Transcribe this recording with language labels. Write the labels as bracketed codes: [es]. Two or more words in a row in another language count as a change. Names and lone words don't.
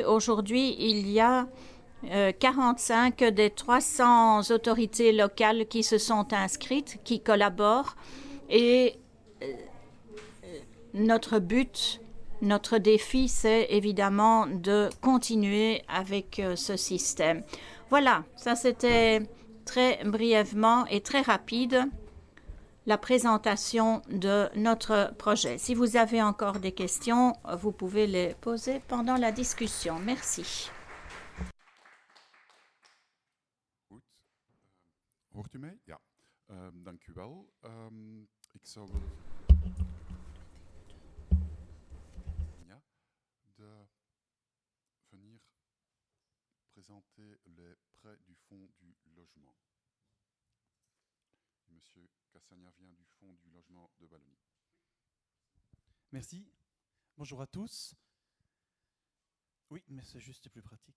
[fr] Aujourd'hui, il y a 45 des 300 autorités locales qui se sont inscrites, qui collaborent et notre but, notre défi, c'est évidemment de continuer avec ce système. Voilà, ça c'était très brièvement et très rapide la présentation de notre projet. Si vous avez encore des questions, vous pouvez les poser pendant la discussion. Merci. [nl] Goed. Hoort u mij? Ja. Dank u wel. Ik zou ja, [fr] venir présenter les prêts du Fonds du logement. Monsieur Cassagna vient du Fonds du logement de Wallonie. Merci. Bonjour à tous. Oui, mais c'est juste plus pratique.